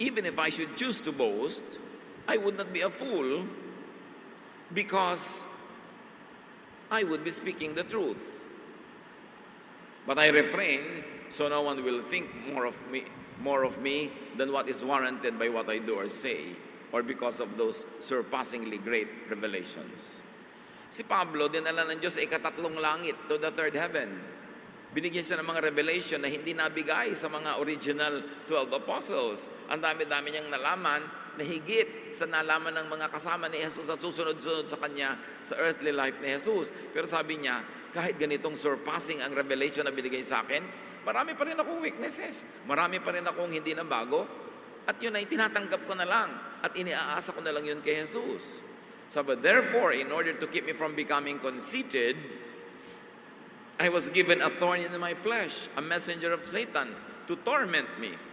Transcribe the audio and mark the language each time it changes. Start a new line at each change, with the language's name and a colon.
English: Even if I should choose to boast, I would not be a fool because I would be speaking the truth. But I refrain so no one will think more of me than what is warranted by what I do or say, or because of those surpassingly great revelations.
Filipino: Si Pablo, dinala ng Diyos sa ikatatlong langit,
English: to the third heaven.
Filipino: Binigyan siya ng mga revelation na hindi nabigay sa mga original 12 apostles. Ang dami-dami niyang nalaman na higit sa nalaman ng mga kasama ni Jesus at susunod-sunod sa kanya sa earthly life ni Jesus. Pero sabi niya, kahit ganitong surpassing ang revelation na binigay sa akin, marami pa rin akong weaknesses. Marami pa rin akong hindi na bago. At yun ay tinatanggap ko na lang. At iniaasa ko na lang yun kay Jesus.
English: So, but therefore, in order to keep me from becoming conceited, I was given a thorn in my flesh, a messenger of Satan, to torment me.